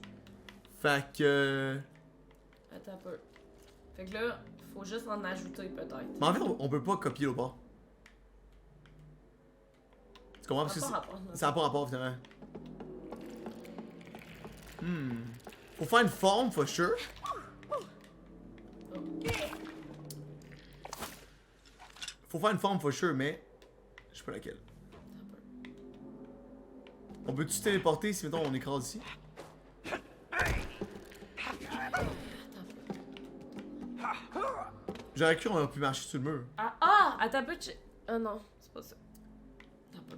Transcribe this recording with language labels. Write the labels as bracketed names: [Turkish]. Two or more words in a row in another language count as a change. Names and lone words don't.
[French] Fait que. Attends un peu. Fait que là, faut juste en ajouter, peut-être. Mais en fait, on peut pas copier le bord. Tu comprends? Parce que Ça a pas rapport, ça n'a pas rapport, finalement. Faut faire une forme, [English] for sure. [French] Faut faire une forme, [English] for sure, [French] mais. Je sais pas laquelle. On peut-tu se téléporter si, mettons, on écrase ici? J'aurais cru qu'on aurait pu marcher sur le mur. Attends un peu. Ah non, c'est pas ça. Attends un peu.